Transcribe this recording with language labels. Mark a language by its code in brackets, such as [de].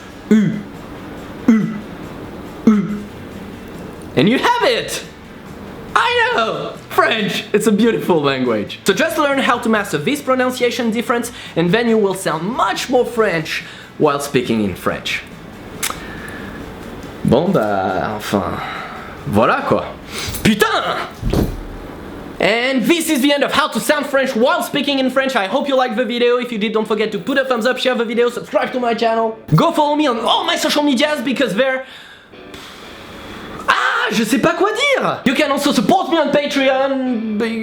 [en] U, U, U. And you have it! I know! French! It's a beautiful language. So just learn how to master this pronunciation difference, and then you will sound much more French while speaking in French. [fr] Bon bah, enfin, voilà quoi. Putain! [en] And this is the end of how to sound French while speaking in French. I hope you liked the video. If you did, don't forget to put a thumbs up, share the video, subscribe to my channel. Go follow me on all my social medias because they're... [fr] Ah, je sais pas quoi dire! [en] You can also support me on Patreon.